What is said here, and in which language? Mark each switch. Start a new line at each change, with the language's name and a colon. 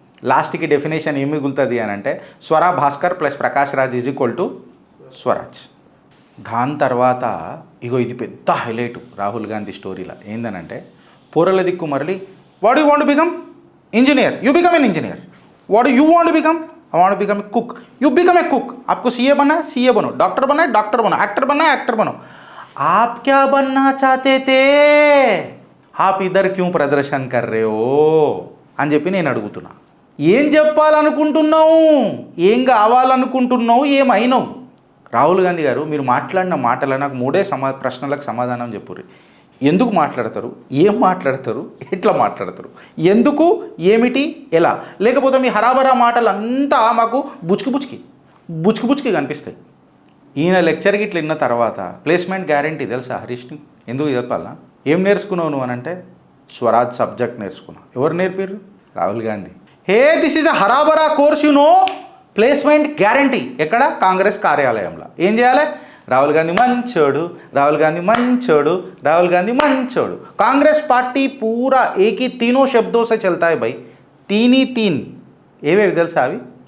Telugu: లాస్ట్కి డెఫినేషన్ ఏం మిగులుతుంది అని అంటే Swara Bhaskar plus Prakash Raj is equal to Swaraj. దాని తర్వాత ఇగో ఇది పెద్ద హైలైట్ రాహుల్ గాంధీ స్టోరీలో ఏందనంటే, పోరల దిక్కు మరలి
English: What you want become engineer, you become an engineer. What you want become? I want become a cook,
Hindi: you become a cook. आपको सीए बनना है सीए बनो, डॉक्टर बनना है डॉक्टर बनो, एक्टर बनना है एक्टर बनो. आप क्या बनना चाहते थे? आप इधर क्यों प्रदर्शन कर रहे हो
Telugu: అని చెప్పి నేను అడుగుతున్నా. ఏం చెప్పాలనుకుంటున్నావు, ఏం కావాలనుకుంటున్నావు, ఏమైనావు? రాహుల్ గాంధీ గారు మీరు మాట్లాడిన మాటలు నాకు మూడే ప్రశ్నలకు సమాధానం చెప్పుర్రి. ఎందుకు మాట్లాడతారు, ఏం మాట్లాడతారు, ఎట్లా మాట్లాడతారు, ఎందుకు, ఏమిటి, ఎలా? లేకపోతే మీ హరాబరా మాటలు అంతా మాకు బుచ్చుకి కనిపిస్తాయి. ఈయన లెక్చర్కి ఇట్లా విన్న తర్వాత ప్లేస్మెంట్ గ్యారంటీ తెలుసా హరీష్ని? ఎందుకు చెప్పాలా? ఏం నేర్చుకున్నావు నువ్వు అని అంటే స్వరాజ్ సబ్జెక్ట్ నేర్చుకున్నా. ఎవరు నేర్పారు? Rahul Gandhi.
English: Hey this is a హరాబరా course placement guarantee.
Telugu: ఎక్కడ? కాంగ్రెస్ కార్యాలయంలో. ఏం చేయాలి? రాహుల్ గాంధీ మంచోడు, రాహుల్ గాంధీ మంచోడు, రాహుల్ గాంధీ మంచోడు.
Hindi: కాంగ్రెస్ పార్టీ పూరా ఏకీ तीनों शब्दों से चलता है भाई.
Telugu: तीन ఏవేవి తెలుసా అవి?